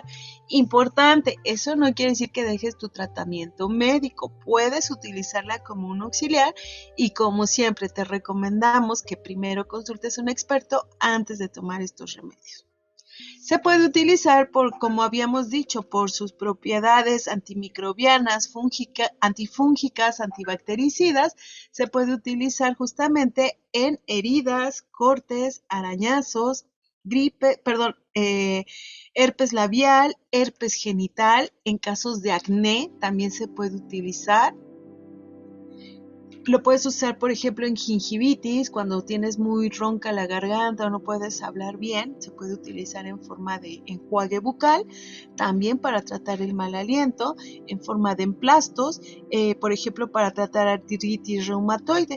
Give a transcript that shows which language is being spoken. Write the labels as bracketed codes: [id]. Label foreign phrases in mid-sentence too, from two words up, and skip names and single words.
[es] Importante, eso no quiere decir que dejes tu tratamiento médico, puedes utilizarla como un auxiliar, y como siempre te recomendamos que primero consultes a un experto antes de tomar estos remedios. Se puede utilizar, como habíamos dicho, por sus propiedades antimicrobianas, antifúngicas, antibactericidas. Se puede utilizar justamente en heridas, cortes, arañazos, herpes labial, herpes genital. En casos de acné también se puede utilizar. Lo puedes usar, por ejemplo, en gingivitis, cuando tienes muy ronca la garganta o no puedes hablar bien, se puede utilizar en forma de enjuague bucal, también para tratar el mal aliento, en forma de emplastos, por ejemplo, para tratar artritis reumatoide.